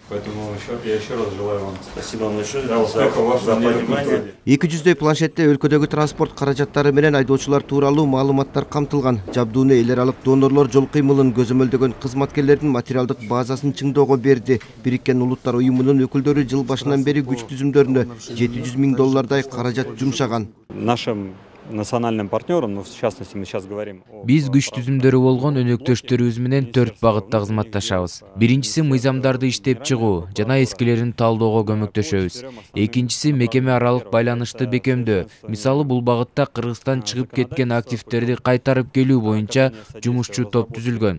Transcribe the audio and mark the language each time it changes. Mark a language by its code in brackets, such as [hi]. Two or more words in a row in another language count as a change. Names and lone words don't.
[ru] Поэтому я еще раз желаю вам Спасибо большое успехов за понимание. [ky] 200 планшетте өлкөдөгү транспорт каражаттары менен айдоочулар тууралуу маалыматтар камтылган. Жабдууну эл аралык донорлор жол кыймылын көзөмөлдөгөн кызматкерлердин материалдык базасын чыңдоого берди. Бириккен Улуттар уюмунун өкүлдөрү жыл башынан бери күч түзүмдөрүнө $700 000 каражат жумшаган. [ru] Нашим национальным партнерам, но в частности мы сейчас говорим о... [ky] Биз күч түзүмдөрү болгон өнөктөштөрүбүз менен 4 багытта кызматташабыз. Биринчиси мыйзамдарды иштеп чыгуу жана эскилерин талдоого көмөктөшөбүз. Экинчиси мекеме аралык байланышты бекемдөө. Мисалы бул багытта Кыргызстан чыгып кеткен активдерди кайтарып келүү боюнча жумушчу топ түзүлгөн.